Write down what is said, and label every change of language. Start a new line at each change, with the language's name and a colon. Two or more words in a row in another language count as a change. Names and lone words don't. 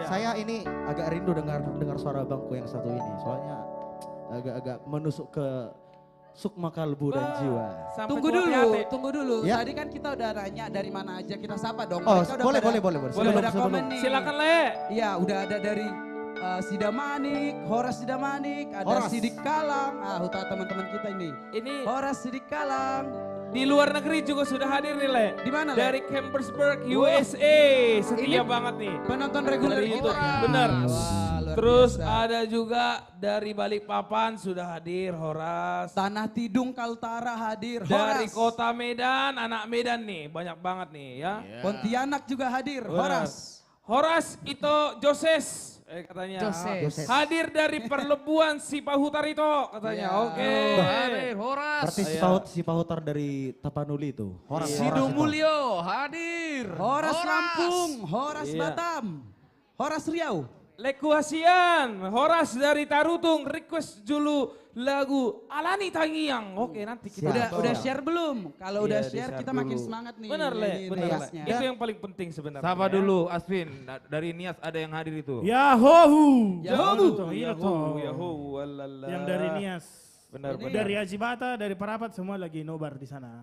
Indonesian: saya ini agak rindu dengar suara bangku yang satu ini. Soalnya agak menusuk ke sukma kalbu dan jiwa. Sampai Tunggu tua dulu, hati. tunggu dulu. Ya. Tadi kan kita udah nanya dari mana aja kita sapa dong. Oh, Mereka udah boleh, pada- boleh. Udah Sebelum- pada sebelum. komen nih. Silakan Le. Iya, udah ada dari Sidamanik, Horas Sidamanik, ada Horas. Sidik Kalang. Ah, huta teman-teman kita ini. Ini Horas Sidik Kalang. di luar negeri juga sudah hadir nih Le. Di mana, Le? Dari Cambersburg, USA. Setia banget nih. Penonton reguler Dari kita. YouTube. Bener. Wah, luar Terus biasa. ada juga dari Balikpapan sudah hadir Horas. Tanah Tidung Kaltara hadir. Dari Horas. kota Medan, anak Medan nih, banyak banget nih ya. Pontianak juga hadir. Horas. Horas itu Joses katanya. Joses. Hadir dari Perlebuan Sipahutarito katanya. Iya. Oke. Hadir, Horas. Berarti si Pahutar dari Tapanuli itu. Horas, Sido Horas itu. Mulyo hadir. Horas Lampung, Horas Iya. Batam, Horas Riau. Lekuasian, Horas dari Tarutung request dulu lagu Alani Tangiang. Oke, nanti kita Siap. Udah share belum? Kalau udah Iya, share di-share kita makin dulu. semangat nih. Benar Le, nyanyiin benar Le. requestnya. Itu yang paling penting sebenarnya. Sapa dulu Asvin, dari Nias ada yang hadir itu. Yahoo! Yahoo! Iya toh. Yahoo, walala. Yang dari Nias. Benar, benar. Dari Ajibata, dari Parapat semua lagi nobar di sana.